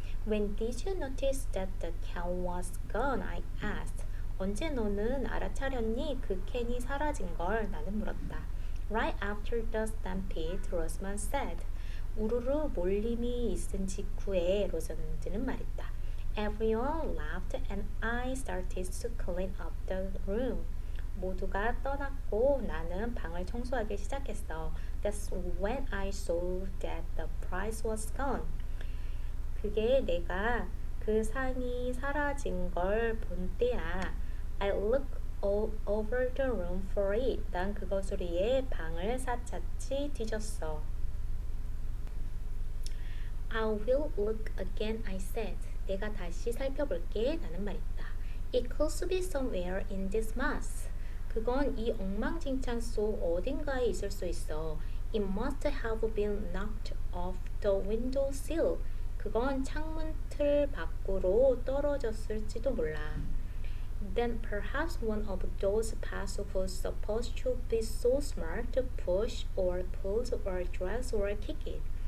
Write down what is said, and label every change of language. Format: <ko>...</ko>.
<en>When did you notice that the can was gone? I asked.</en> <ko>언제 너는 알아차렸니? 그 캔이 사라진 걸 나는 물었다.</ko> <en>Right after the stampede, Rosamond said.</en> <ko>우르르 몰림이 있은 직후에 로즈먼드는 말했다.</ko> <en>Everyone laughed and I started to clean up the room.</en> <ko>모두가 떠났고 나는 방을 청소하기 시작했어.</ko> <en>That's when I saw that the prize was gone.</en> <ko>그게 내가 그 상이 사라진 걸 본 때야.</ko> <en>I looked all over the room for it.</en> <ko>난 그것을 위해 방을 샅샅이 뒤졌어.</ko> <en>I will look again, I said.</en> <ko>내가 다시 살펴볼게. 나는 말했다.</ko> <en>It could be somewhere in this mess.</en> <ko>그건 이 엉망진창 속 어딘가에 있을 수 있어.</ko> <en>It must have been knocked off the window sill.</en> <ko>그건 창문 틀 밖으로 떨어졌을지도 몰라.</ko> <en>Then perhaps one of those pets who's supposed to be so smart to push or pull or drag or kick it.</en>